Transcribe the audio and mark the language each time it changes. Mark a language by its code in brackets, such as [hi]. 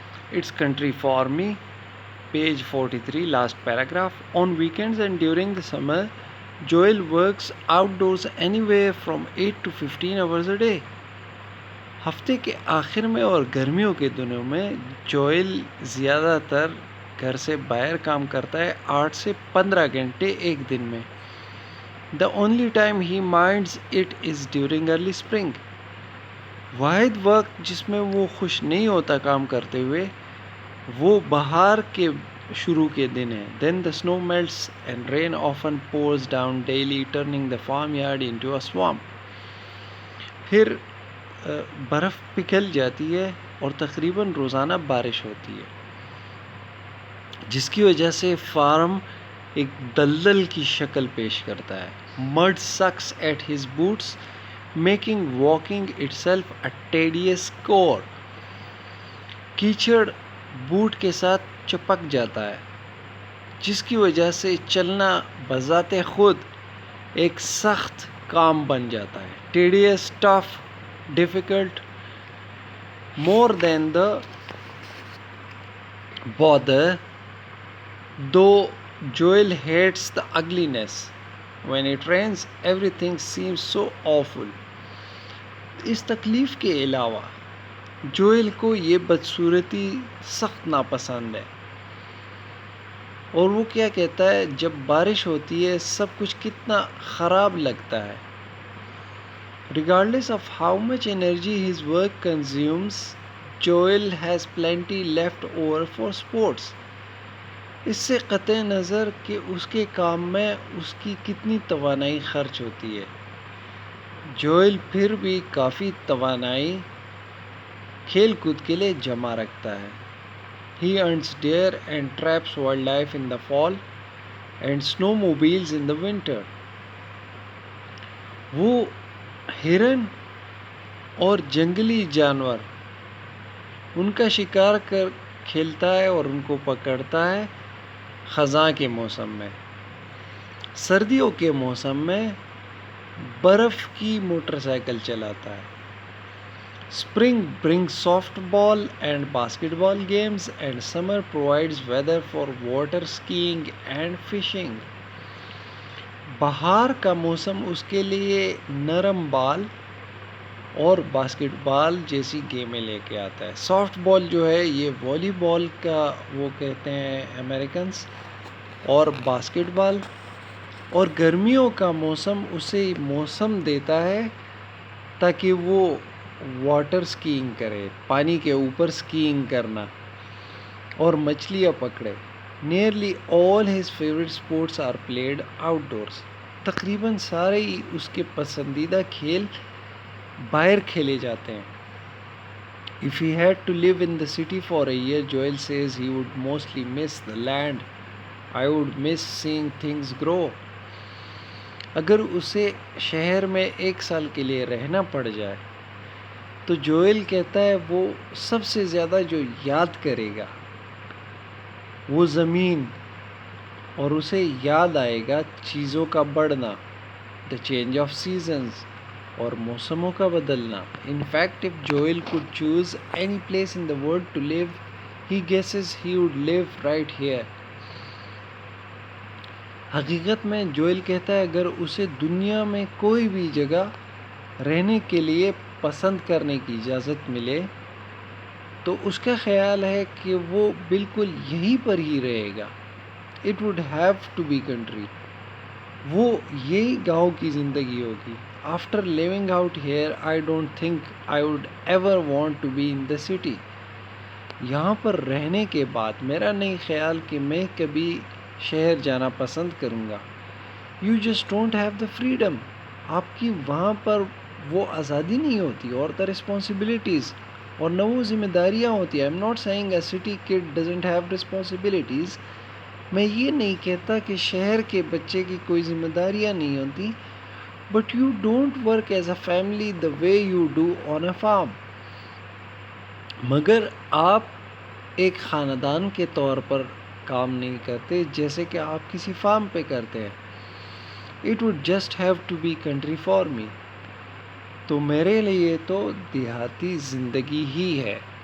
[en] It's Country for Me, page 43, last paragraph. On weekends and during the summer, Joel works outdoors anywhere from 8 to 15 hours a day. [ur] ہفتے کے آخر میں اور گرمیوں کے دنوں میں جوئل زیادہ تر گھر سے باہر کام کرتا ہے 8 سے 15 گھنٹے ایک دن میں. [en] The only time he minds it is during early spring. [ur] واحد وقت جس میں وہ خوش نہیں ہوتا کام کرتے ہوئے وہ بہار کے شروع کے دن ہے. [en] Then the snow melts and rain often pours down daily, turning the farmyard into a swamp. [ur] پھر برف پگھل جاتی ہے اور تقریباً روزانہ بارش ہوتی ہے جس کی وجہ سے فارم ایک دلدل کی شکل پیش کرتا ہے. [en] Mud sucks at his boots, making walking itself a tedious chore. [ur] کیچڑ بوٹ کے ساتھ چپک جاتا ہے جس کی وجہ سے چلنا بذات خود ایک سخت کام بن جاتا ہے. [en] Tedious, tough, difficult, more than the bother, though Joel hates the ugliness. When it rains, everything seems so awful. [ur] اس تکلیف کے علاوہ جوئل کو یہ بدصورتی سخت ناپسند ہے اور وہ کیا کہتا ہے جب بارش ہوتی ہے سب کچھ کتنا خراب لگتا ہے. [en] Regardless of how much energy his work consumes, Joel has plenty left over for sports. [ur] اس سے قطع نظر کہ اس کے کام میں اس کی کتنی توانائی خرچ ہوتی ہے جوئل پھر بھی کافی توانائی کھیل کود کے لیے جمع رکھتا ہے. [en] He hunts deer and traps wildlife in the fall and snowmobiles in the winter. [ur] وہ ہرن اور جنگلی جانور ان کا شکار کر کھیلتا ہے اور ان کو پکڑتا ہے خزاں کے موسم میں. سردیوں کے موسم میں برف کی موٹر سائیکل چلاتا ہے. [en] Spring brings softball and basketball games and summer provides weather for water skiing and fishing. [ur] بہار کا موسم اس کے لیے نرم بال اور باسکٹ بال جیسی گیمیں لے کے آتا ہے. سافٹ بال جو ہے یہ والی بال کا وہ کہتے ہیں امریکنز اور باسکٹ بال. اور گرمیوں کا موسم اسے موسم دیتا ہے تاکہ وہ واٹر سکینگ کرے, پانی کے اوپر سکینگ کرنا اور مچھلیاں پکڑے. [en] Nearly all his favorite sports are played outdoors. [ur] تقریباً سارے ہی اس کے پسندیدہ کھیل باہر کھیلے جاتے ہیں. [en] If he had to live in the city for a year, Joel says he would mostly miss the land. I would miss seeing things grow. [ur] اگر اسے شہر میں ایک سال کے لیے رہنا پڑ جائے تو جوئل کہتا ہے وہ سب سے زیادہ جو یاد کرے گا وہ زمین اور اسے یاد آئے گا چیزوں کا بڑھنا, [en] the change of seasons, [ur] اور موسموں کا بدلنا. [en] In fact, if Joel could choose any place in the world to live, he guesses he would live right here. [ur] حقیقت میں جوئل کہتا ہے اگر اسے دنیا میں کوئی بھی جگہ رہنے کے لیے پسند کرنے کی اجازت ملے تو اس کا خیال ہے کہ وہ بالکل یہیں پر ہی رہے گا. [en] It would have to be country. [ur] وہ یہی گاؤں کی زندگی ہوگی. [en] After living out here, I don't think I would ever want to be in the city. [ur] یہاں پر رہنے کے بعد میرا نہیں خیال کہ میں کبھی شہر جانا پسند کروں گا. [en] You just don't have the freedom. [ur] آپ کی وہاں پر وہ آزادی نہیں ہوتی اور [en] the responsibilities [ur] اور نہ وہ ذمہ داریاں ہوتی ہیں. [en] I'm not saying a city kid doesn't have responsibilities. [ur] میں یہ نہیں کہتا کہ شہر کے بچے کی کوئی ذمہ داریاں نہیں ہوتی. [en] But you don't work as a family the way you do on a farm. [ur] مگر آپ ایک خاندان کے طور پر کام نہیں کرتے جیسے کہ آپ کسی فارم پہ کرتے ہیں. [en] It would just have to be country for me. [ur] تو میرے لیے تو دیہاتی زندگی ہی ہے.